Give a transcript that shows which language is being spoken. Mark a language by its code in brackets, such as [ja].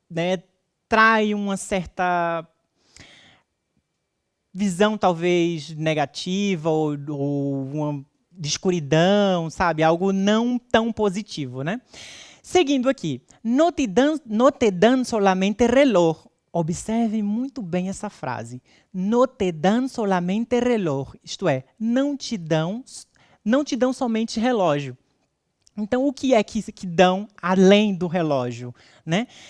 [pt] né, trai uma certa visão talvez negativa ou uma de escuridão, sabe? Algo não tão positivo, né? Seguindo aqui, [es] no te dan solamente reloj. [pt] Observe muito bem essa frase. [es] No te dan solamente reloj. [pt] Isto é, não te dão somente relógio. Então, o que é que dão além do relógio, né?